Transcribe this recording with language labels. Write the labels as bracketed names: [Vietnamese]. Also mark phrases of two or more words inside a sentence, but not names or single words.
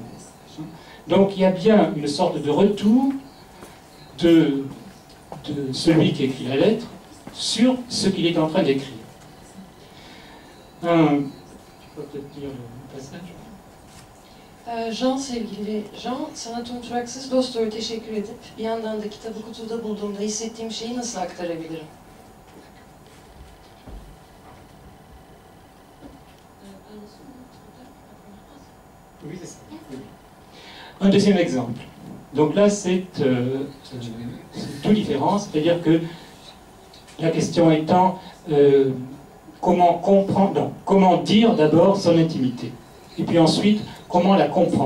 [French] Donc il y a bien une sorte de retour de celui qui écrit la lettre sur ce qu'il est en train d'écrire. Un peux peut-être lire le passage. Jean, [Turkish] sevgili Jean, sana Tunturaksız Dostor'a teşekkür edip bir yandan da kitabı kutuda bulduğumda hissettiğim şeyi nasıl aktarabilirim? [French] Oui, c'est ça. Un deuxième exemple. Donc là, c'est tout différent, c'est-à-dire que la question étant comment comprendre, non, comment dire d'abord son intimité, et puis ensuite comment la comprendre.